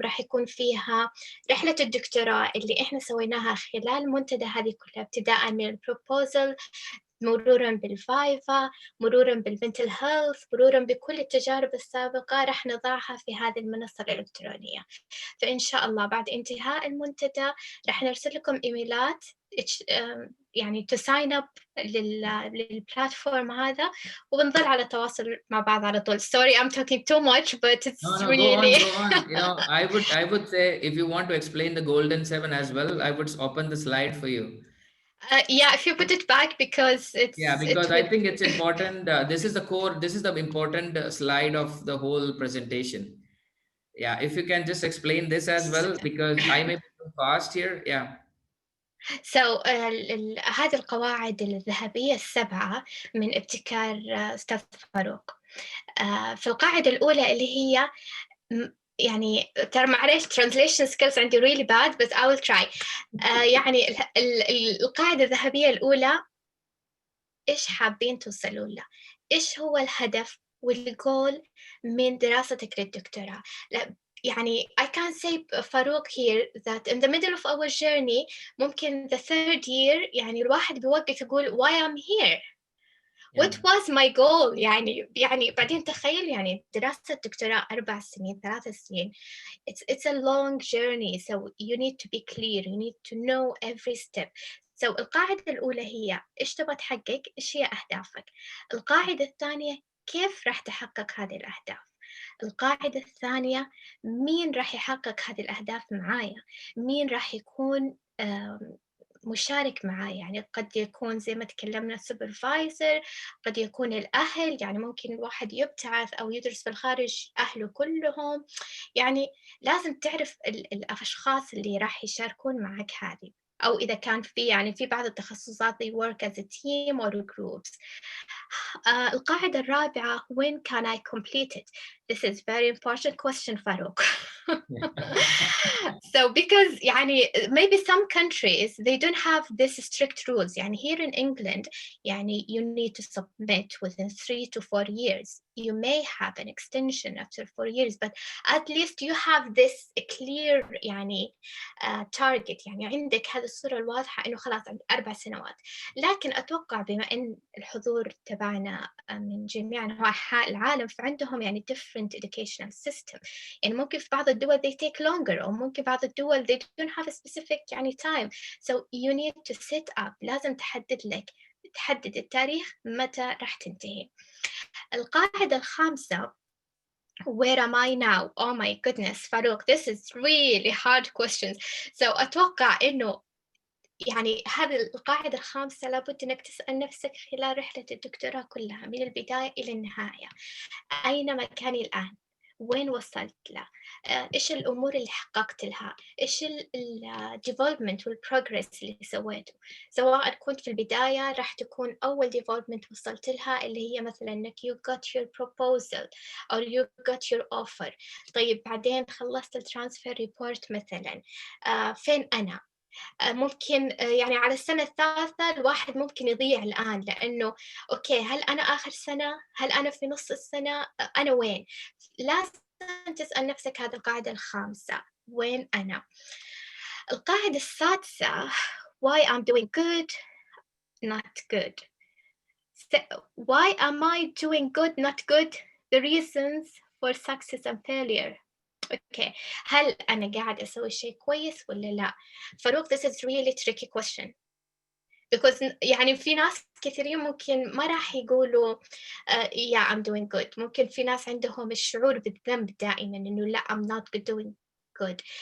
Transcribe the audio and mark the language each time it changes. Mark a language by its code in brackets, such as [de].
[ar] راح يكون فيها رحلة الدكتوراه اللي إحنا سويناها خلال المنتدى هذه كلها، ابتداء من البروبوزل، مرورا بالفايفا، مرورا بالمنتل هيلث، مرورا بكل التجارب السابقة، راح نضعها في هذه المنصة الإلكترونية. فإن شاء الله بعد انتهاء المنتدى راح نرسل لكم إيميلات يعني [en] to sign up [ar] للبلاتفورم هذا، وبنظل على تواصل مع بعض على طول. [en] Sorry, I'm talking too much, but it's No, really go on. You know, I would say if you want to explain the golden 7 as well, I would open the slide for you. yeah, if you put it back, because Yeah, because I think it's important. This is the core, this is the important slide of the whole presentation. Yeah, if you can just explain this as well, because I may be too fast here. Yeah. [ar] So هذه القواعد الذهبية السبعة من ابتكار أستاذ فاروق. في القاعدة الأولى اللي هي يعني ترى معليش [en] translation skills [ar] عندي [en] really bad, but I will try. [ar] يعني القاعدة الذهبية الأولى، إيش حابين توصلوا له؟ إيش هو الهدف والجول من دراستك للدكتوراه؟ يعني [en] I can say فاروق here that in the middle of our journey [ar] ممكن [en] the third year [ar] يعني الواحد بيوقف يقول [en] why I'm here. What was my goal؟ [ar] يعني بعدين تخيل يعني دراسة الدكتوراه 4 سنين 3 سنين. [en] It's a long journey, so you need to be clear, you need to know every step. [ar] So القاعدة الأولى هي إيش تبغى تحقق، إيش هي أهدافك. القاعدة الثانية كيف راح تحقق هذه الأهداف. القاعدة الثانية مين راح يحقق هذه الأهداف معايا، مين راح يكون مشارك معايا. يعني قد يكون زي ما تكلمنا Supervisor، قد يكون الأهل، يعني ممكن الواحد يبتعث أو يدرس في الخارج أهله كلهم. يعني لازم تعرف الأشخاص اللي راح يشاركون معك هذه، أو إذا كان في يعني في بعض التخصصات [en] they work as a team or groups. [ar] القاعدة الرابعة [en] when can I complete it? This is very important question فاروق. So because يعني maybe some countries they don't have this strict rules. يعني here in England يعني you need to submit within 3 to 4 years. You may have an extension after 4 years, but at least you have this clear يعني target. [ar] يعني عندك هذه الصورة الواضحة إنه خلاص عند 4 سنوات. لكن أتوقع بما إن الحضور تبعنا من جميع أنحاء العالم، فعندهم يعني [en] different educational system. [ar] يعني ممكن في بعض الدول [en] they take longer، [ar] أو ممكن بعض الدول [en] they don't have a specific [ar] يعني time. [en] So you need to set up، [ar] لازم تحدد التاريخ متى راح تنتهي. القاعدة الخامسة [en] where am I now? Oh my goodness فاروق, this is really hard questions. [ar] So أتوقع إنه يعني هذه القاعدة الخامسة لابد إنك تسأل نفسك خلال رحلة الدكتوراه كلها من البداية إلى النهاية، أين مكاني الآن؟ وين وصلت له، إيش الأمور اللي حققت لها، إيش الديفلوبمنت والبروجرس اللي سويته، سواء كنت في البداية راح تكون أول ديفلوبمنت وصلت لها اللي هي مثلا إنك [en] you got your proposal [ar] أو [en] you got your offer. [ar] طيب بعدين خلصت الترانسفير ريبورت مثلا، فين أنا؟ ممكن يعني على السنة الثالثة الواحد ممكن يضيع الآن، لأنه أوكي هل أنا آخر سنة؟ هل أنا في نص السنة؟ أنا وين؟ لازم تسأل نفسك هذه القاعدة الخامسة، وين أنا؟ القاعدة السادسة [en] why I'm doing good not good. Why am I doing good not good? The reasons for success and failure. [ar] اوكي هل انا قاعد اسوي شيء كويس ولا لا؟ فاروق [en] this is really tricky question because [ar] يعني في ناس كثيرين ممكن ما راح يقولوا [en] yeah I'm doing good. [ar] ممكن في ناس عندهم الشعور بالذنب دائما انه لا [en] I'm not doing good.